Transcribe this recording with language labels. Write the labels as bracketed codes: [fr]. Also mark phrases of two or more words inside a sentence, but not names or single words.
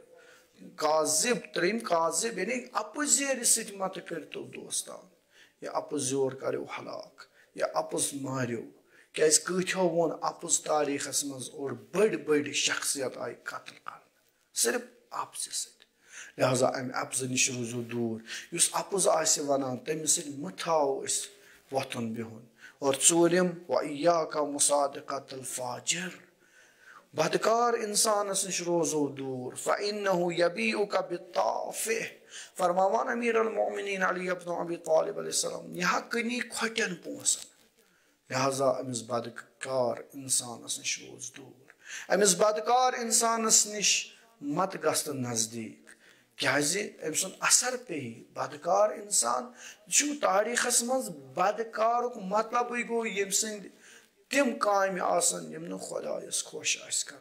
[ks] کاذب ترٛیٚیِم کاذب یعنی اپُزیرِ سۭتۍ متہٕ کٔرتو دوستان یہِ اپُز یور کریو ہلاک یہِ اپُز ماریو کیازِ کۭتیو ووٚن اپُز تاریٖخس منٛز اور بٔڑۍ شخصیت آیہِ قتل کرنہٕ صرف اپزِ سۭتۍ لہذا امہِ اپزٕ نِش روٗزِو دوٗر یُس اپُز آسہِ ونان تٔمِس سۭتۍ مہ تھاوو أسۍ وۄتھُن بِہُن اور ژوٗرِم [ar] وَإِيَّاكَ مُصَادِقَةَ الْفَاجِرِ [ks] بدکار انسانس نِش روزو دوٗر [ar] فَإِنَّهُ يَبِيعُكَ بِالطَّافِحِ [ks] فرماوان امیر المومنین علی ابن ابی طالب [ar] علیہ السلام [ks] یہِ ہا کٕنی کھۄٹٮ۪ن پونٛسن لہذا أمِس بدکار اِنسانس نِش روز دوٗر أمِس بدکار اِنسانس نِش مت گژھ نزدیٖک کیازِ أمۍ سُنٛد اثر پیٚیہِ بدکار اِنسان چھُ تاریٖخس منٛز بدکارُک مطلبٕے گوٚو ییٚمہِ سٕنٛدۍ تِم کامہِ آسن یِم نہٕ خۄدایس خۄش آسہِ کران